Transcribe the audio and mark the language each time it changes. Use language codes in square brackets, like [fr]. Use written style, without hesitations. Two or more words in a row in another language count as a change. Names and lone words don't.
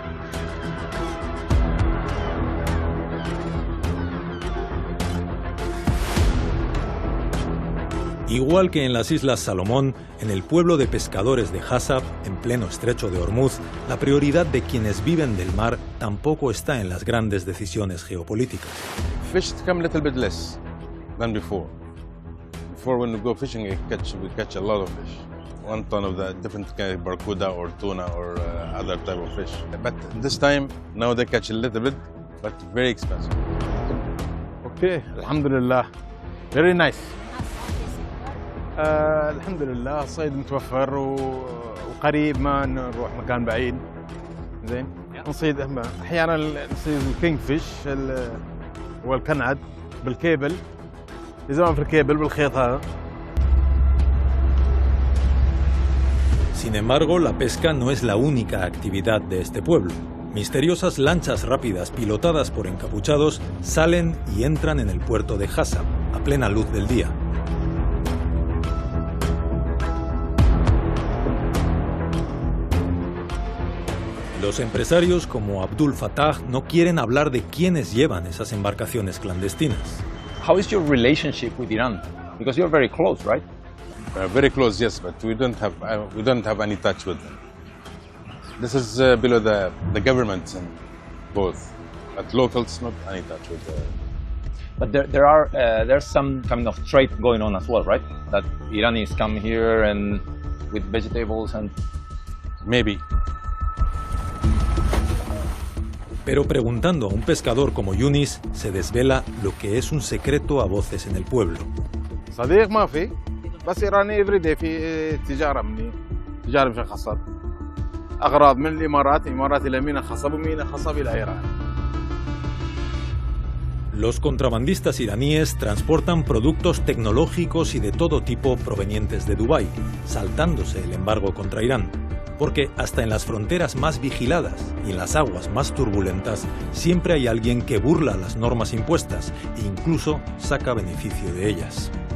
[es] Igual que en las Islas Salomón, en el pueblo de pescadores de Hassab, en pleno estrecho de Hormuz, la prioridad de quienes viven del mar tampoco está en las grandes decisiones geopolíticas. [en] Fish come a little bit less than before. Before, when we go fishing, we catch a lot of fish. 1 ton of the different kind of barracuda or tuna or other type of fish. But this time, now they catch a little bit, but very expensive. Okay, alhamdulillah. Very nice. [ar] الحمد لله الصيد متوفر وقريب، ما نروح مكان بعيد. زين نصيد احيانا نصيد [en] king fish [ar] والكنعد بالكيبل، يزرعون في الكيبل بالخيط هذا. [es] Sin embargo, la pesca no es la única actividad de este pueblo. Misteriosas lanchas rápidas pilotadas por encapuchados salen y entran en el puerto de Hassab a plena luz del día. Los empresarios como Abdul Fattah no quieren hablar de quiénes llevan esas embarcaciones clandestinas. [en] How is your relationship with Iran? Because you're very close, right? Very close, yes, but we don't have any touch with them. This is below the governments in both But locals, not any touch with the... But there's some kind of trade going on as well, right? That Iranis come here and with vegetables and... Maybe. [es] Pero preguntando a un pescador como Yunis, se desvela lo que es un secreto a voces en el pueblo. [ar] صديق ما في بس إيراني everyday في تجارة مني تجارة مش خصب أغراض من الإمارات إلى مينا خصب ومينا خصب إلى إيران. [es] Los contrabandistas iraníes transportan productos tecnológicos y de todo tipo provenientes de Dubái, saltándose el embargo contra Irán. Porque hasta en las fronteras más vigiladas y en las aguas más turbulentas siempre hay alguien que burla las normas impuestas e incluso saca beneficio de ellas.